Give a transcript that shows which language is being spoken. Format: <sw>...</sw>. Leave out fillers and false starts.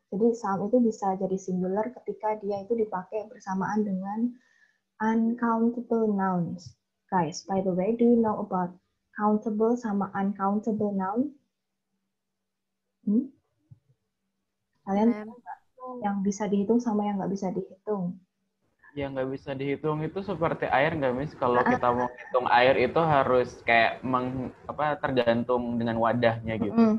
<id>Jadi some itu bisa jadi singular ketika dia itu dipakai bersamaan dengan uncountable nouns.</id> <en>Guys, by the way, do you know about countable sama uncountable noun?</en> <id>Kalian tahu nggak yang bisa dihitung sama yang nggak bisa dihitung? Yang nggak bisa dihitung itu seperti air nggak, Miss? Kalau kita mau hitung air itu harus kayak tergantung dengan wadahnya gitu.</id>